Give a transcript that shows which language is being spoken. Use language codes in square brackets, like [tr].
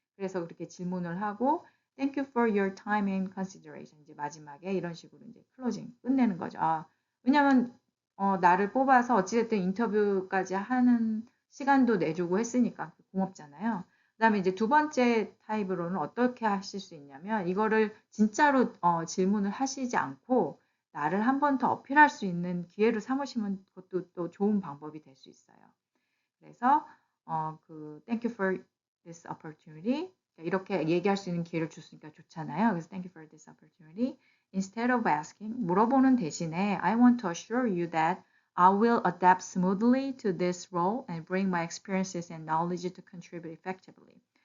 [ko] 그래서 그렇게 질문을 하고 [en] Thank you for your time and consideration. [ko] 이제 마지막에 이런 식으로 이제 클로징 끝내는 거죠. 왜냐면 나를 뽑아서 어찌됐든 인터뷰까지 하는 시간도 내주고 했으니까 고맙잖아요. 그다음에 이제 두 번째 타입으로는 어떻게 하실 수 있냐면 이거를 진짜로 질문을 하시지 않고 나를 한 번 더 어필할 수 있는 기회로 삼으시면 그것도 또 좋은 방법이 될 수 있어요. [en] 그래서 Thank you for this opportunity. [ko] 이렇게 얘기할 수 있는 기회를 줬으니까 좋잖아요. [en] 그래서 Thank you for this opportunity. Instead of asking, [ko] 물어보는 대신에 [en] I want to assure you that I will adapt smoothly to this role and bring my experiences and knowledge to contribute effectively.